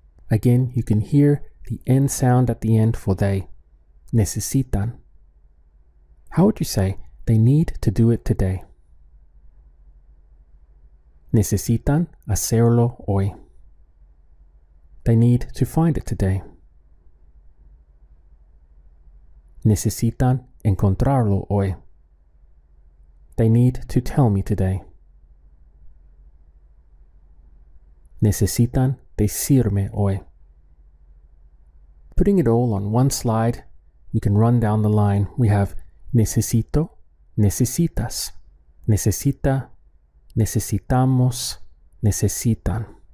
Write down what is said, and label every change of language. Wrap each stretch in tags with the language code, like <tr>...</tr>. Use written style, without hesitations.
<en>Again, you can hear the N sound at the end for they. Necesitan. How would you say they need to do it today?</en> <es>Necesitan hacerlo hoy.</es> <en>They need to find it today.</en> <es>Necesitan encontrarlo hoy.</es> <en>They need to tell me today.</en> <es>Necesitan decirme hoy.</es> <en>Putting it all on one slide, we can run down the line. We have necesito, necesitas, necesita, necesitamos, necesitan.</en>